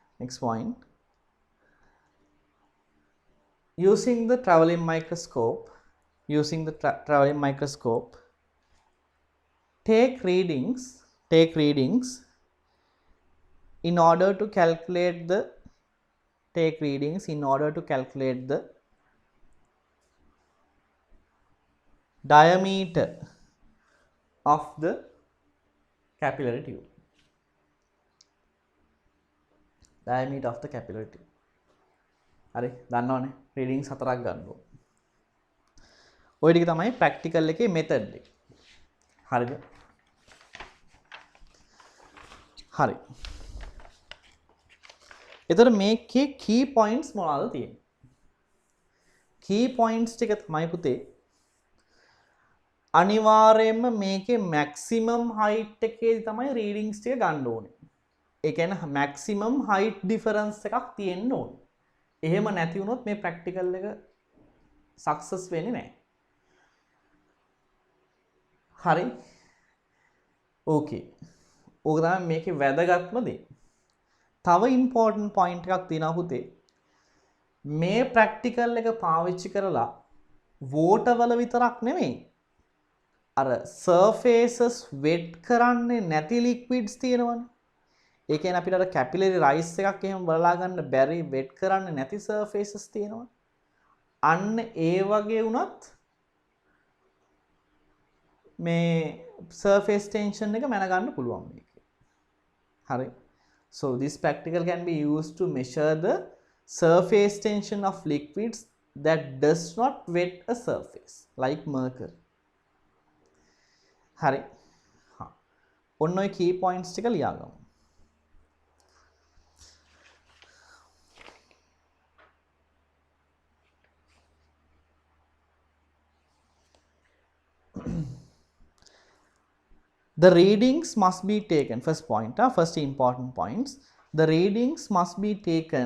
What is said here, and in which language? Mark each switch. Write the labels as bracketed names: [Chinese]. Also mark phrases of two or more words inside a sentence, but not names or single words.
[English] Using the traveling microscope, take readings in order to calculate the diameter of the capillary tube. [Sinhala] හරි දන්නවනේ රීඩින්ග්ස් 4ක් ගන්න ඕන. ඔය ටික තමයි ප්‍රැක්ටිකල් එකේ මෙතඩ් එක. හරිද? හරි. එතකොට මේකේ [English] key points [Sinhala] මොනවද තියෙන්නේ? [English] key points [Sinhala] ටික තමයි පුතේ අනිවාර්යයෙන්ම මේකේ [English] maximum height [Sinhala] එකේදී තමයි රීඩින්ග්ස් ටික ගන්න ඕනේ. ඒ කියන්නේ [English] maximum height difference [Sinhala] එකක් තියෙන්න ඕනේ. එහෙම නැති වුණොත් මේ ප්‍රැක්ටිකල් එක සක්සස් වෙන්නේ නැහැ. හරි. ඕකේ. ඕක තමයි මේකේ වැදගත්ම දේ. තව [English] important point [Sinhala] එකක් තියෙනවා පුතේ. මේ ප්‍රැක්ටිකල් එක පාවිච්චි කරලා water වල විතරක් නෙමෙයි. අර [English] surfaces wet [Sinhala] කරන්නේ නැති liquids තියෙනවනේ. ඒ කියන්නේ අපිට අර [English] capillary rise [Sinhala] එකක් එහෙම බලලා ගන්න බැරි wet කරන්නේ නැති surfaces තියෙනවනේ. අන්න ඒ වගේ වුණත් මේ [English] surface tension [Sinhala] එක මැනගන්න පුළුවන් මේකේ. හරි. [English] So this practical can be used to measure the surface tension of liquids that does not wet a surface like mercury. [Sinhala] හරි. හා. ඔන්න ඔය [English] key points [Sinhala] ටික ලියාගමු. [English] The readings must be taken. First point, first important points. The readings must be taken.